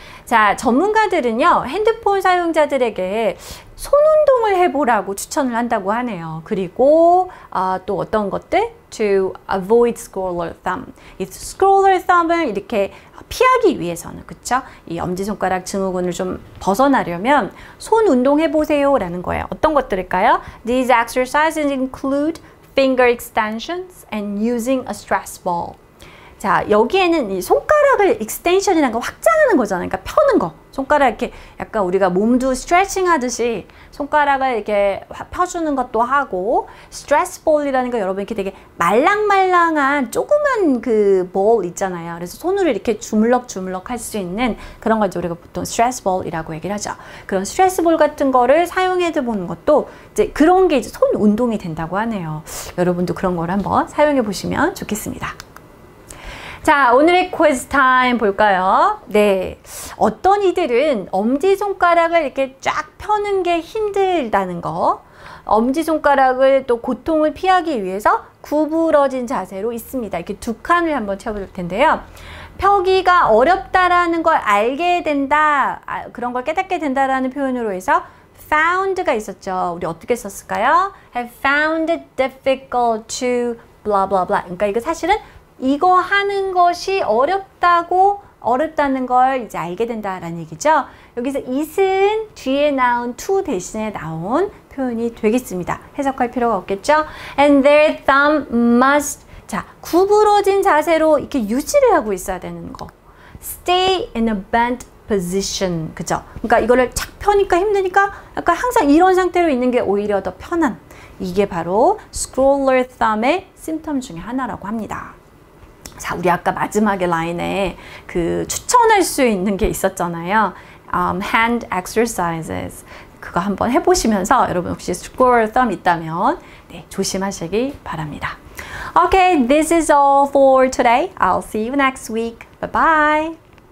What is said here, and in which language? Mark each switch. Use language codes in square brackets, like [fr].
[ko] 자, 전문가들은요, 핸드폰 사용자들에게 손 운동을 해보라고 추천을 한다고 하네요. 그리고 또 어떤 것들? [en] To avoid scroller thumb. [ko] 이 scroller thumb을 이렇게 피하기 위해서는, 그쵸? 이 엄지손가락 증후군을 좀 벗어나려면 손 운동해 보세요 라는 거예요. 어떤 것들일까요? [en] These exercises include finger extensions and using a stress ball. [ko] 자, 여기에는 이 손가락을 extension이라는 거 확장하는 거잖아요. 그러니까 펴는 거. 손가락 이렇게 약간 우리가 몸도 스트레칭 하듯이 손가락을 이렇게 펴주는 것도 하고, 스트레스 볼이라는 거 여러분 이렇게 되게 말랑말랑한 조그만 그 볼 있잖아요. 그래서 손으로 이렇게 주물럭주물럭 할 수 있는 그런 걸 우리가 보통 스트레스 볼이라고 얘기를 하죠. 그런 스트레스 볼 같은 거를 사용해 보는 것도 이제 그런 게 이제 손 운동이 된다고 하네요. 여러분도 그런 걸 한번 사용해 보시면 좋겠습니다. 자, 오늘의 quiz 타임 볼까요? 네. 어떤 이들은 엄지손가락을 이렇게 쫙 펴는 게 힘들다는 거, 엄지손가락을 또 고통을 피하기 위해서 구부러진 자세로 있습니다. 이렇게 두 칸을 한번 쳐볼 텐데요. 펴기가 어렵다라는 걸 알게 된다, 그런 걸 깨닫게 된다라는 표현으로 해서 found가 있었죠. 우리 어떻게 썼을까요? [en] have found it difficult to blah blah blah. [ko] 그러니까 이거 사실은 이거 하는 것이 어렵다는 걸 이제 알게 된다라는 얘기죠. 여기서 it은 뒤에 나온 to 대신에 나온 표현이 되겠습니다. 해석할 필요가 없겠죠? [en] And their thumb must. [ko] 자, 구부러진 자세로 이렇게 유지를 하고 있어야 되는 거. [en] Stay in a bent position. 그죠? [ko] 그러니까 이거를 착 펴니까 힘드니까 약간 항상 이런 상태로 있는 게 오히려 더 편한. 이게 바로 scroller thumb의 심텀 중에 하나라고 합니다. 자, 우리 아까 마지막에 라인에 그 추천할 수 있는 게 있었잖아요. [en] hand exercises. [ko] 그거 한번 해보시면서 여러분 혹시 scroller thumb 있다면 네, 조심하시기 바랍니다. [en] Okay, this is all for today. I'll see you next week. Bye bye.